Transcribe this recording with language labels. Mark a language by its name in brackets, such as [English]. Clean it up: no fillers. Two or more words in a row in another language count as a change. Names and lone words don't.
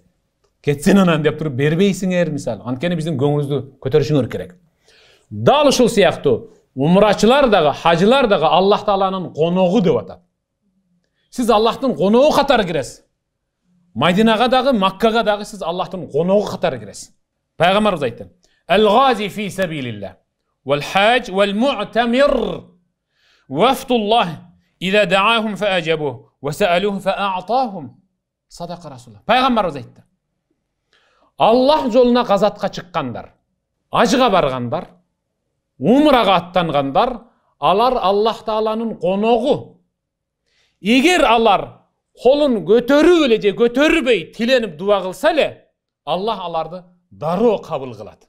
[Kyrgyz] Кетсин анан деп туруп бербейсиңер, мисалы. Анткени биздин көңүлүбүздү көтөрүшүңөр керек. Дал ушул сыяктуу умрачылар дагы, хажылар дагы Аллах Тааланын коногу деп атат. Сиз Аллахтын коногу катары киресиз. Мадинага дагы, Маккага дагы сиз Аллахтын коногу катары киресиз. Пайгамбарыбыз айтты: [Arabic] "الغازي في سبيل الله، والحاج، والمعتمر، وفد الله، إذا دعاهم فأجابوه، وسألوه فأعطاهم." صدق رسول الله. [Kyrgyz] Пайгамбарыбыз айтты: Allah жолуна газатка чыккандар, ажга баргандар, умрага аттангандар, алар Аллах Тааланын коногу. Эгер алар колун көтөрүп эле же көтөрбөй тиленип дуа кылса эле, Аллах аларды дароо кабыл кылат.